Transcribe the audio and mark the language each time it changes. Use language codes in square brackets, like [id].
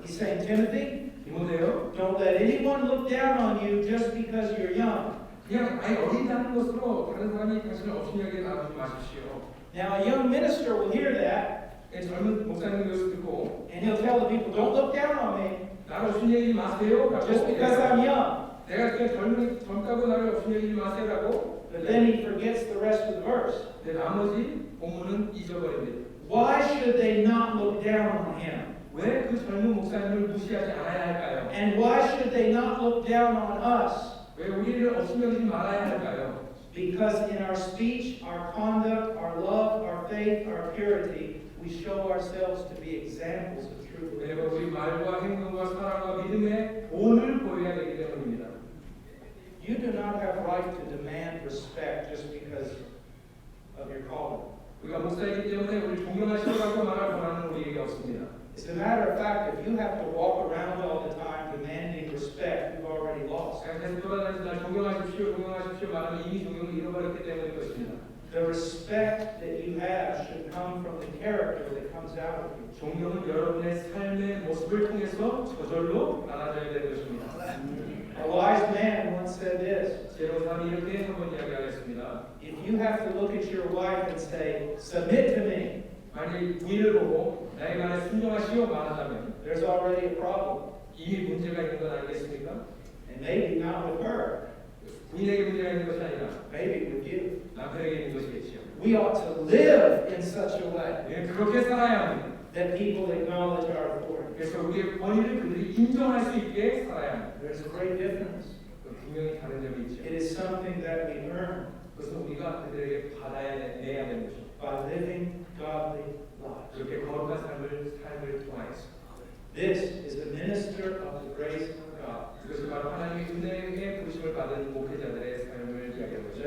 [en] He's saying, Timothy, [ko] 디모데요, [en] don't let anyone look down on you just because you're young. [ko] 그냥 아예 어린다는 것으로 다른 사람이 당신을 업신여기에 놔두지 마십시오. [en] Now, a young minister will hear that, [ko] 젊은 목사님 이것을 듣고 [en] and he'll tell the people, don't look down on me [ko] 나를 업신여기지 마세요. [en] just because I'm young. [ko] 내가 그냥 젊다고 나를 업신여기지 마세요라고. [en] But then he forgets the rest of the verse. [ko] 나머지 본문은 잊어버립니다. [en] Why should they not look down on him? [ko] 왜 그 젊은 목사님을 무시하지 않아야 할까요? [en] And why should they not look down on us? [ko] 왜 우리를 업신여기지 말아야 할까요? [en] Because in our speech, our conduct, our love, our faith, our purity, we show ourselves to be examples of true [ko] 왜냐면 [en] believers. [ko] 우리 말과 행동과 사랑과 믿음의 본을 보여야 되기 때문입니다. [en] You do not have right to demand respect just because of your calling. [ko] 우리가 목사이기 때문에 우리 존경하시라고 말할 권한은 우리에게 없습니다. [en] As a matter of fact, if you have to walk around all the time demanding respect, you've already lost. [ko] 계속 돌아다니면서 날 존경하십시오, 존경하십시오 말하면 이미 존경을 잃어버렸기 때문일 것입니다. [en] The respect that you have should come from the character that comes out of you. [ko] 존경은 여러분의 삶의 모습을 통해서 저절로 나눠져야 되는 것입니다. [en] A wise man once said this, [ko] 제로 사람이 이렇게 한번 이야기하겠습니다. [en] if you have to look at your wife and say, submit to me, [ko] 만일 부인을 보고 나의 말에 순종하시오 말한다면 [en] there's already a problem. [ko] 이미 문제가 있는 건 아니겠습니까? [en] And maybe not with her, [ko] 부인에게 문제가 있는 것이 아니라 [en] maybe with you. [ko] 남편에게 있는 것이겠지요. [en] We ought to live in such a way [ko] 우리는 그렇게 살아야 합니다. [en] that people acknowledge our authority. [ko] 그래서 우리의 권위를 그들이 인정할 수 있게 살아야 합니다. [en] There's a great difference. [ko] 분명히 다른 점이 있죠. [en] It is something that we earn [ko] 그것은 우리가 그들에게 받아내야 되는 것입니다. [en] by living godly lives. [ko] 그렇게 거룩한 삶을 통하여서 [en] This is the minister of the grace of God. [ko] 그것이 바로 하나님의 은혜의 부르심을 받은 목회자들의 삶을 이야기하는 것이죠.